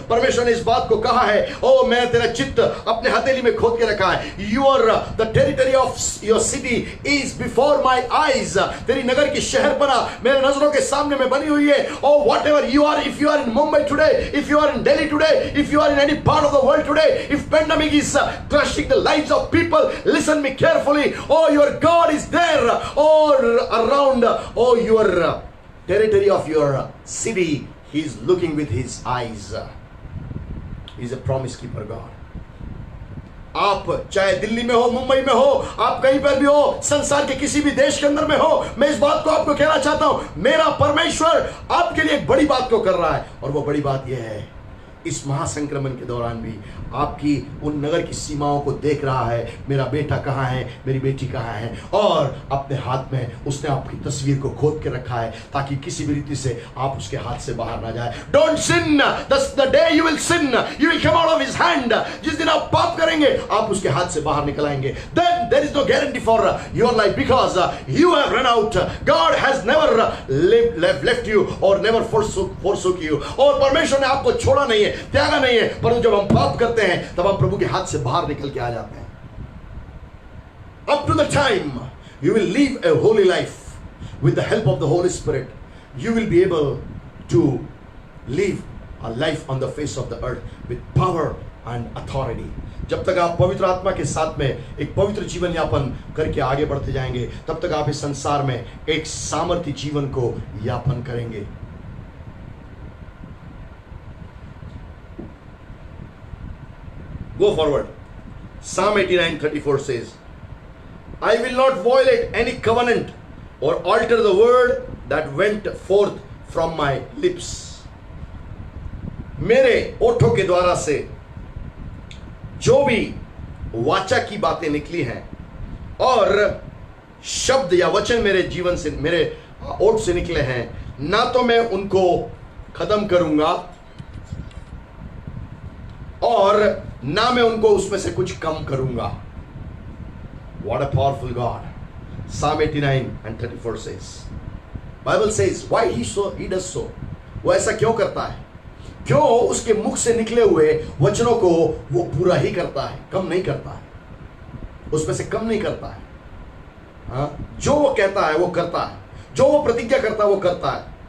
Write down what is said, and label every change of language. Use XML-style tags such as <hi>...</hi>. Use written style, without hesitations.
<hi>परमेश्वर ने इस बात को कहा है, oh, मैंने तेरा चित्त अपने हथेली में खोद के रखा है।</hi> <en>The territory of your city is before my eyes.</en> <hi>तेरी नगर की शहरपना मेरे नजरों के सामने में बनी हुई है।</hi> <en>Oh, whatever you are, if you are in Mumbai today, if you are in Delhi today, if you are in any part of the world today, if pandemic is crushing the lives of people, listen me carefully. Oh, your God is there all around. Oh, your territory of your city, he is looking with his eyes. He is a promise keeper God.</en> <hi>आप चाहे दिल्ली में हो, मुंबई में हो, आप कहीं पर भी हो, संसार के किसी भी देश के अंदर में हो, मैं इस बात को आपको कहना चाहता हूं, मेरा परमेश्वर आपके लिए एक बड़ी बात को कर रहा है। और वो बड़ी बात यह है, इस महासंक्रमण के दौरान भी आपकी उन नगर की सीमाओं को देख रहा है, मेरा बेटा कहाँ है, मेरी बेटी कहाँ है, और अपने हाथ में उसने आपकी तस्वीर को खोद के रखा है ताकि किसी भी रीति से आप उसके हाथ से बाहर ना जाए।</hi> <en>Don't sin, the day you will sin you will come out of his hand.</en> <hi>जिस दिन आप पाप करेंगे आप उसके हाथ से बाहर निकल आएंगे।</hi> <en>Then there is no guarantee for your life because you have run out. God has never left you और never forsook you.</en> <hi>और परमेश्वर ने आपको छोड़ा नहीं है, त्यागा नहीं है, परंतु जब हम पाप करते हैं तब हम प्रभु के हाथ से बाहर निकल के आ जाते हैं।</hi> <en>Up to the time you will live a holy life with the help of the Holy Spirit, you will be able to live a life on the face of the earth with power and authority.</en> <hi>जब तक आप पवित्र आत्मा के साथ में एक पवित्र जीवन यापन करके आगे बढ़ते जाएंगे, तब तक आप इस संसार में एक सामर्थ्य जीवन को यापन करेंगे।</hi> <en>Go forward. Psalm 89:34 says, I will not violate any covenant or alter the word that went forth from my lips.</en> <hi>मेरे ओठों के द्वारा से जो भी वाचा की बातें निकली हैं और शब्द या वचन मेरे जीवन से, मेरे ओठ से निकले हैं, ना तो मैं उनको खत्म करूंगा और ना मैं उनको उसमें से कुछ कम करूंगा।</hi> <en>What a powerful God. Psalm 89:34 says. Bible says why he does so.</en> <hi>वो ऐसा क्यों करता है? क्यों उसके मुख से निकले हुए वचनों को वो पूरा ही करता है, कम नहीं करता है, उसमें से कम नहीं करता है। हाँ? जो वो कहता है वो करता है, जो वो प्रतिज्ञा करता है वो करता है।</hi>